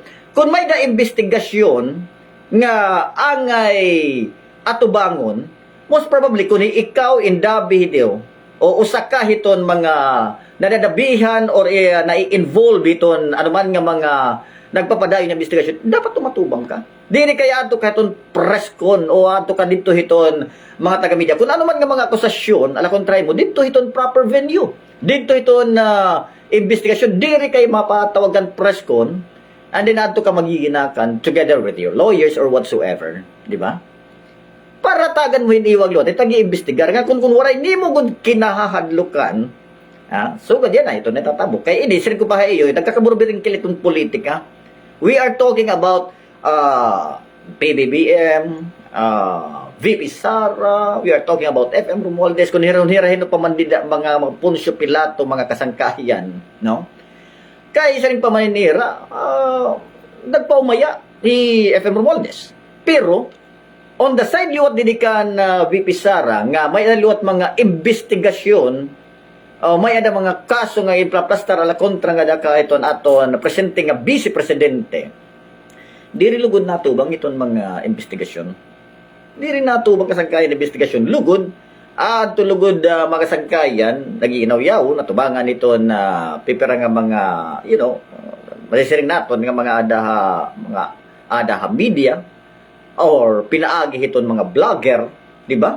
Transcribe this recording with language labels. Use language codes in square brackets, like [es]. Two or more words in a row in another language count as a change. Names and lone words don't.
[war] Kung may na investigasyon nga angay atubangon, [en] most probably [war] kung ikaw indabi daw o usaka hiton mga nadadabihan or na-involve hiton anuman nga mga nagpapadayon ng investigasyon, dapat tumatubang ka. Dili kaya ato ka hiton press con o ato ka dito hiton mga taga-media. Kung ano man nga mga akusasyon, ala kontray mo, dito hiton proper venue. Dito hiton investigasyon, dili kay mapatawagan press con, [en] and then [war] ato ka magiginakan [en] together with your lawyers or whatsoever. [war] Di ba? Para tagan mo hiniwag lot, tagi-investigar nga kung waray nimo gud kinahahadlukan. So gud yan ito natatabok. Kay ini sir ko pa hayo, nagkakaburbiring kilitong politika. [en] We are talking about PBBM, VP Sara, we are talking about [war] FM Romualdez, kung hirahin pa man mga Poncio Pilato, mga kasangkayan, no? Kaya isa rin pa maninira, nagpaumaya ni FM Romualdez. Pero, [en] on the side [war] liwat dinikan VP Sara, nga may liwat mga investigasyon, may ada mga kaso nga iplastar ala kontra nga daka iton aton presente nga vice presidente. Diri lugod nato bang iton mga investigasyon. Di rin natubang kasangkayan investigasyon. Lugod, tulugod mga kasangkayan, nag-iinaw-yaw, natubangan nito na pipira nga mga, masisiring naton nga mga adaha media, or pinaagi hiton mga vlogger, di ba?